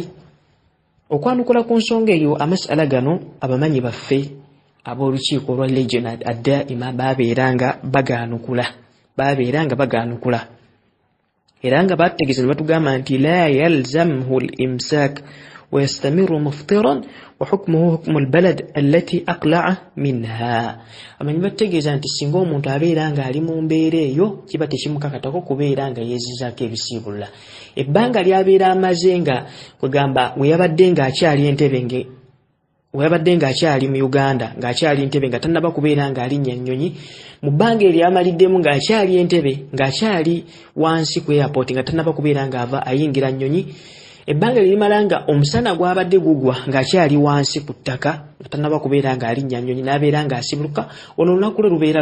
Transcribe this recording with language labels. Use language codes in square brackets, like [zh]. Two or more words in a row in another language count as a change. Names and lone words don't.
[lg] Okwanukula ku nsonga eyo amasala gano abamanyi baffe ab'olukiiko olwa Lejna Ad-Daima babeeranga bagaanukula era nga bategeeza ne batugamba nti [ar] لا يلزمه الإمساك ويستمر مفطرا وحكمه حكم البلد التي أقلع منها. [lg] Amanyi bategeeza nti singa omuntu abeera nga ali mu mbeera eyo kiba tekimukakatako kubeera nga yeezizaako ebisiibula. Ebbanga lyabeera amaze nga kwegamba we yabadde ng'akyali mu Uganda ng'akyali Entebbe nga tannaba kubeera ng'alinnya Nnyonyi, mu bbanga eryo amaliddemu ng'akyali Entebbe ng'akyali wansi ku airport nga tannaba kubeera ng'ava ayingira Nnyonyi, ebbanga limala nga omusana gwabadde gugwa ng'akyali wansi ku ttaka nga tannaba kubeera ng'alinnya Nnyonyi n'abeera ng'asibuluka, ono olunaku lwe